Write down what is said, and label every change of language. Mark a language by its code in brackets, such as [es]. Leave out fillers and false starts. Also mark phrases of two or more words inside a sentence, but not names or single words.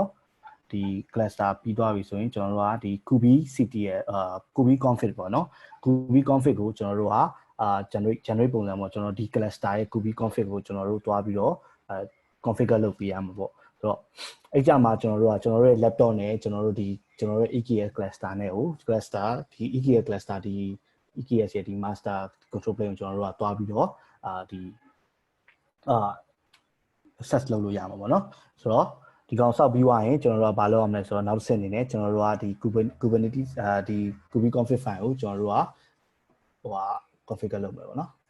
[my] ဒီ cluster ပြီးသွားပြီဆိုရင်ကျွန်တော်တို့ကဒီ [en] kubi city [my] ရဲ့ [en] kubi config [my] ပေါ့နော် [en] kubi config [my] ကိုကျွန်တော်တို့ကgenerate ပုံစံပေါ့ကျွန်တော်ဒီ cluster ရဲ့ [en] kubi config [my] ကိုကျွန်တော်တို့တွားပြီးတော့configure လုပ်ပေးရမှာပေါ့ဆိုတော့အဲ့ကြမှာကျွန်တော်တို့ရဲ့ laptop နဲ့ကျွန်တော်တို့ရဲ့ [en] EKS cluster [my] နဲ့ကို cluster ဒီ [en] EKS cluster [my] ဒီ EKS ရဲ့ဒီ [en] master control plane [my] ကိုကျွန်တော်တို့ကတွားပြီးတော့ဒီ access လုပ်လို့ရမှာပေါ့နော်ဆိုတော့ဒီကောင်စောက်ပြီးသွားရင်ကျွန်တော်တို့ကဘာလုပ်ရမလဲဆိုတော့နောက်တစ်ဆင့်အနေနဲ့ကျွန်တော်တို့ကဒီ Kubernetes ဒီ [en] kubi config file [my] ကိုကျွန်တော်တို့ကconfigure လုပ်မယ်ပေါ့နော်